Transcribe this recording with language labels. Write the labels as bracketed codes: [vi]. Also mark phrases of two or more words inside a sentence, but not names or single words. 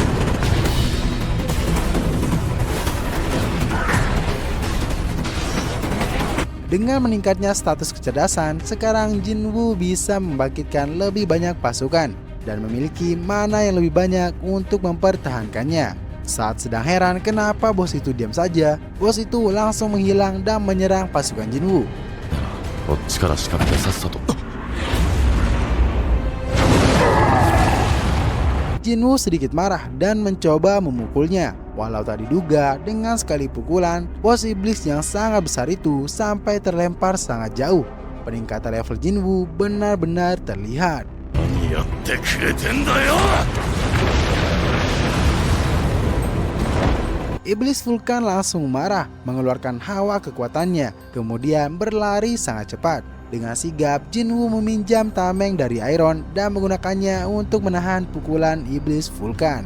[id] Dengan meningkatnya status kecerdasan, sekarang Jinwoo bisa membangkitkan lebih banyak pasukan dan memiliki mana yang lebih banyak untuk mempertahankannya. Saat sedang heran kenapa bos itu diam saja, bos itu langsung menghilang dan menyerang pasukan Jinwoo. [ja] こっちから仕掛けてさっさと [id] Jinwoo sedikit marah dan mencoba memukulnya. Walau tak diduga, dengan sekali pukulan, bos iblis yang sangat besar itu sampai terlempar sangat jauh. Peningkatan level Jinwoo benar-benar terlihat. [ja] 何やってくれてんだよ [id] Iblis Vulkan langsung marah, mengeluarkan hawa kekuatannya, kemudian berlari sangat cepat. Dengan sigap, Jinwoo meminjam tameng dari Iron dan menggunakannya untuk menahan pukulan Iblis Vulkan.